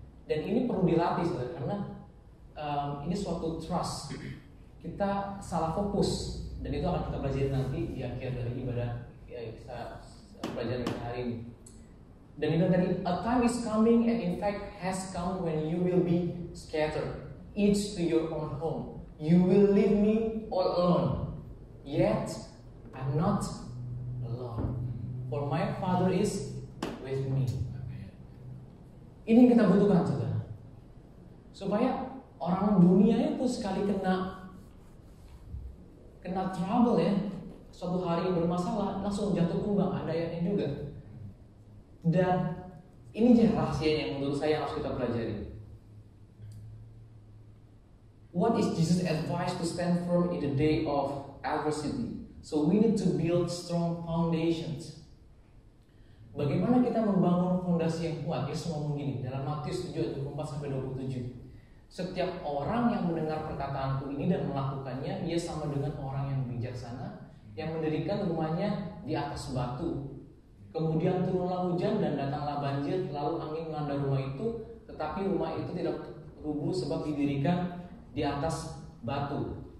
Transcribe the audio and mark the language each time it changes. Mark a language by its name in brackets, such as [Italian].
[Indonesian] Dan ini perlu dilatih, saudara, karena ini suatu trust. Kita salah fokus, dan itu akan kita pelajari nanti di akhir dari ibadah kita pelajari hari ini. Dan itu tadi, [English] a time is coming and in fact has come when you will be scattered, each to your own home. You will leave me all alone, yet I'm not alone, for my Father is with me. [Indonesian] Ini yang kita butuhkan, saudara, supaya orang dunia itu sekali kena trouble ya, suatu hari bermasalah langsung jatuh tumbang. Ada ayatnya juga. Dan ini aja rahasianya yang menurut saya harus kita pelajari. [English] What is Jesus' advice to stand firm in the day of adversity? So we need to build strong foundations. [Indonesian] Bagaimana kita membangun fondasi yang kuat? Yesus ngomong gini dalam Matius 7:24-27. Setiap orang yang mendengar perkataanku ini dan melakukannya, ia sama dengan orang yang bijaksana yang mendirikan rumahnya di atas batu. Kemudian turunlah hujan dan datanglah banjir, lalu angin melanda rumah itu, tetapi rumah itu tidak rubuh sebab didirikan di atas batu.